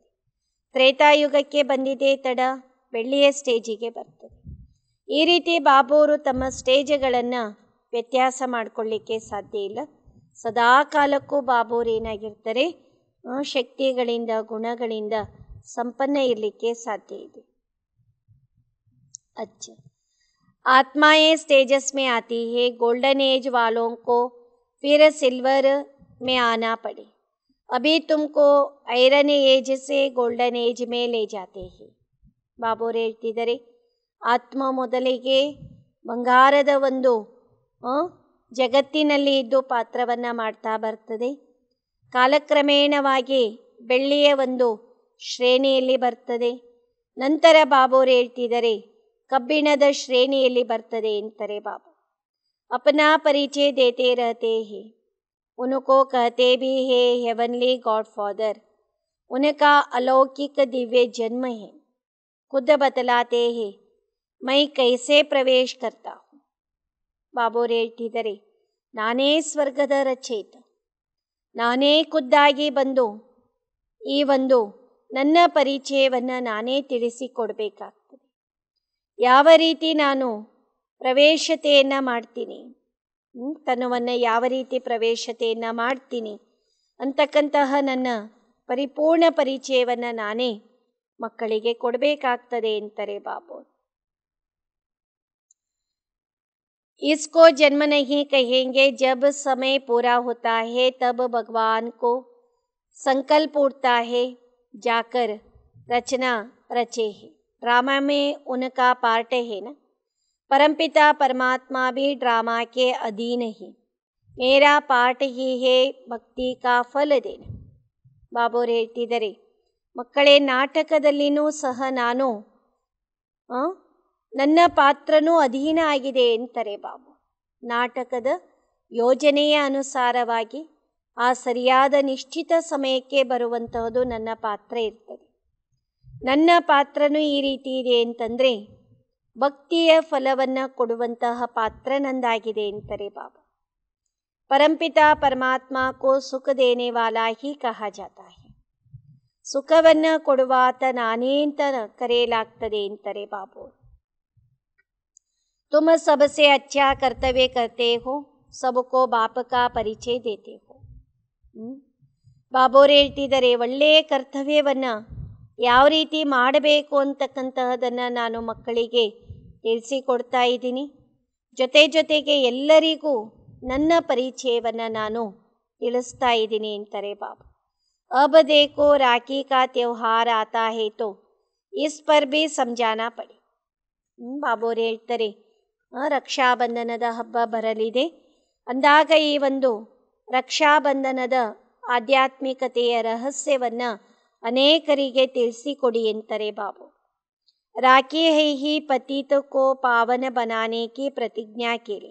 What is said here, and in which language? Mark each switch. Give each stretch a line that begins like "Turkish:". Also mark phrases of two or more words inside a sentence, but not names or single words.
Kannada: ತ್ರೇತಾಯುಗಕ್ಕೆ ಬಂದಿದೆ ತಡ, ಬೆಳ್ಳಿಯ ಸ್ಟೇಜಿಗೆ ಬರ್ತದೆ. ಈ ರೀತಿ ಬಾಬೋರು ತಮ್ಮ ಸ್ಟೇಜ್ಗಳನ್ನು ವ್ಯತ್ಯಾಸ ಮಾಡಿಕೊಳ್ಳಿಕ್ಕೆ ಸಾಧ್ಯ ಇಲ್ಲ. ಸದಾ ಕಾಲಕ್ಕೂ ಬಾಬೋರು ಏನಾಗಿರ್ತಾರೆ, ಶಕ್ತಿಗಳಿಂದ ಗುಣಗಳಿಂದ ಸಂಪನ್ನ ಇರಲಿಕ್ಕೆ ಸಾಧ್ಯ ಇದೆ.
Hindi: अच्छा, आत्माएं स्टेजस में आती है,
English: golden age
Hindi: वालों को फिर सिल्वर में आना पड़े. अभी तुमको
English: iron age
Hindi: से
English: golden age
Hindi: में ले जाते हैं.
Kannada: ಬಾಬೋರು ಹೇಳ್ತಿದ್ದಾರೆ, ಆತ್ಮ ಮೊದಲಿಗೆ ಬಂಗಾರದ ಒಂದು ಜಗತ್ತಿನಲ್ಲಿ ಇದ್ದು ಪಾತ್ರವನ್ನು ಮಾಡ್ತಾ ಬರ್ತದೆ. ಕಾಲಕ್ರಮೇಣವಾಗಿ ಬೆಳ್ಳಿಯ ಒಂದು ಶ್ರೇಣಿಯಲ್ಲಿ ಬರ್ತದೆ. ನಂತರ ಬಾಬೋರು ಹೇಳ್ತಿದ್ದಾರೆ ಕಬ್ಬಿಣದ ಶ್ರೇಣಿಯಲ್ಲಿ ಬರ್ತದೆ ಅಂತಾರೆ ಬಾಬಾ.
Hindi: अपना परिचय देते रहते हैं, ಉनको कहते भी है
English: heavenly god father,
Hindi: उनका अलौकिक दिव्य जन्म है. खुद बतलाते हैं मैं कैसे प्रवेश करता हूँ.
Kannada: ಬಾಬೋರು ಹೇಳ್ತಿದ್ದಾರೆ, ನಾನೇ ಸ್ವರ್ಗದ ರಚಯಿತ, ನಾನೇ ಖುದ್ದಾಗಿ ಬಂದು ಈ ಒಂದು ನನ್ನ ಪರಿಚಯವನ್ನು ನಾನೇ ತಿಳಿಸಿಕೊಡ್ಬೇಕಾಗ್ತದೆ. ಯಾವ ರೀತಿ ನಾನು ಪ್ರವೇಶತೆಯನ್ನು ಮಾಡ್ತೀನಿ, ತನುವನ್ನು ಯಾವ ರೀತಿ ಪ್ರವೇಶತೆಯನ್ನು ಮಾಡ್ತೀನಿ ಅಂತಕ್ಕಂತಹ ನನ್ನ ಪರಿಪೂರ್ಣ ಪರಿಚಯವನ್ನು ನಾನೇ ಮಕ್ಕಳಿಗೆ ಕೊಡಬೇಕಾಗ್ತದೆ ಅಂತಾರೆ ಬಾಬೋರು.
Hindi: इसको जन्म नहीं कहेंगे, जब समय पूरा होता है तब भगवान को संकल्प उठता है जाकर रचना रचे है. ड्रामा में उनका पार्ट है ना. परमपिता परमात्मा भी ड्रामा के अधीन है, मेरा पार्ट ही है भक्ति का फल देना.
Kannada: ಬಾಬೋರು ಹೇಳ್ತಿದ್ದಾರೆ, ಮಕ್ಕಳೇ ನಾಟಕದಲ್ಲಿನೂ ಸಹ ನಾನು ನನ್ನ ಪಾತ್ರನೂ ಅಧೀನ ಆಗಿದೆ ಅಂತಾರೆ ಬಾಬು. ನಾಟಕದ ಯೋಜನೆಯ ಅನುಸಾರವಾಗಿ ಆ ಸರಿಯಾದ ನಿಶ್ಚಿತ ಸಮಯಕ್ಕೆ ಬರುವಂತಹದ್ದು ನನ್ನ ಪಾತ್ರ ಇರ್ತದೆ. ನನ್ನ ಪಾತ್ರನೂ ಈ ರೀತಿ ಇದೆ ಅಂತಂದರೆ ಭಕ್ತಿಯ ಫಲವನ್ನು ಕೊಡುವಂತಹ ಪಾತ್ರ ನಂದಾಗಿದೆ ಅಂತಾರೆ ಬಾಬಾ.
Hindi: परमपिता परमात्मा को सुख देने वाला ही कहा जाता है.
Kannada: ಸುಖವನ್ನು ಕೊಡುವಾತ ನಾನೇ ಅಂತ ಕರೆಯಲಾಗ್ತದೆ ಅಂತಾರೆ ಬಾಬು.
Hindi: तुम सबसे अच्छा कर्तव्य करते हो, सबको बाप का परिचय देते हो.
Kannada: ಬಾಬೋರು ಹೇಳ್ತಿದ್ದಾರೆ, ಒಳ್ಳೆಯ ಕರ್ತವ್ಯವನ್ನು ಯಾವ ರೀತಿ ಮಾಡಬೇಕು ಅಂತಕ್ಕಂತಹದನ್ನು ನಾನು ಮಕ್ಕಳಿಗೆ ತಿಳಿಸಿಕೊಡ್ತಾ ಇದ್ದೀನಿ. ಜೊತೆಗೆ ಎಲ್ಲರಿಗೂ ನನ್ನ ಪರಿಚಯವನ್ನು ನಾನು ತಿಳಿಸ್ತಾ ಇದ್ದೀನಿ ಅಂತಾರೆ ಬಾಬಾ.
Hindi: अब देखो राखी का त्योहार आता है तो इस पर भी समझाना पड़े.
Kannada: ಬಾಬೋರು ಹೇಳ್ತಾರೆ, ರಕ್ಷಾಬಂಧನದ ಹಬ್ಬ ಬರಲಿದೆ ಅಂದಾಗ ಈ ಒಂದು ರಕ್ಷಾಬಂಧನದ ಆಧ್ಯಾತ್ಮಿಕತೆಯ ರಹಸ್ಯವನ್ನು ಅನೇಕರಿಗೆ ತಿಳಿಸಿಕೊಡಿ ಅಂತಾರೆ ಬಾಬು.
Hindi: राखी है ही पतित को पावन बनाने की प्रतिज्ञा की.